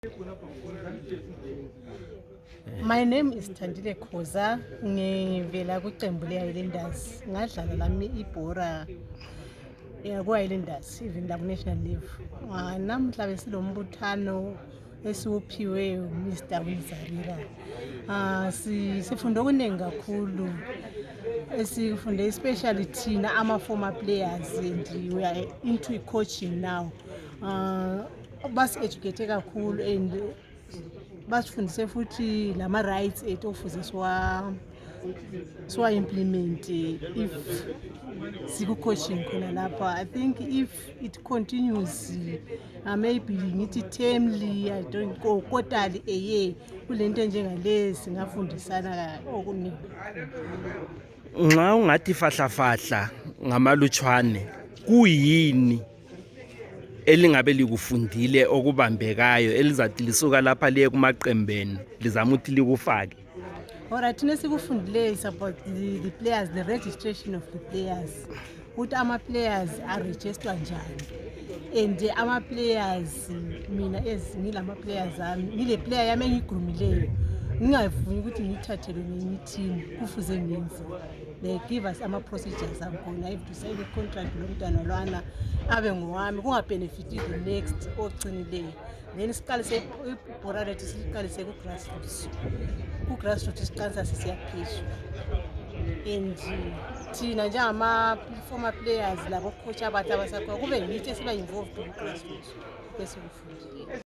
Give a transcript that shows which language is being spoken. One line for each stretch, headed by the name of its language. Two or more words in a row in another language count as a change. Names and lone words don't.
English: My name is Thandile Khoza,
North Ndebele: ngivela kwiqembu le-Highlanders. Ngadlala lami ibhora ku-Highlanders even naku-national leave. Namhla besilombuthano esiwuphiwe Mr. Wizarira. Sifunde okuningi kakhulu. Sifunde especially thina ama-former players,
English: and we are into coaching now.
North Ndebele: Basi-educate kakhulu and basifundise futhi lama rights ethu ofuze implement if siku coaching khona lapha.
English: I think if it continues, maybe ngithi termly, I don't go quarterly a year,
North Ndebele: kulento njengale singafundisana okuningi. Nxa ungathi fahla ngamalutshwane kuyini elingabe likufundile okubambekayo elizathi lisuka lapha liye kumaqembeni lizama ukuthi likufake?
English: Alright,
North Ndebele: thina sikufundile
English: is about the players, the registration of the players.
North Ndebele: Ukuthi ama-players are-register njani, and ama-players, mina ngilama-players ami, ngile player yami engigurumileyo, ngingavuni ukuthi ngiyithathelwe ngenye team, kufuze ngenze.
English: They give us
North Ndebele: ama-procedures akhona.
English: I have to sign i-contract
North Ndebele: lomntwana lwana abe ngowami, kungabenefiti
English: the next ogcinileyo.
North Ndebele: Then siqalise ibhora lethu, siqalise ku-grassroots. Ku-grassroots siqalisa sisiya phezulu. And thina njengama-former players labo coach abathi abasakhona kube yithi esiba involved ku-grassroots besikufundile.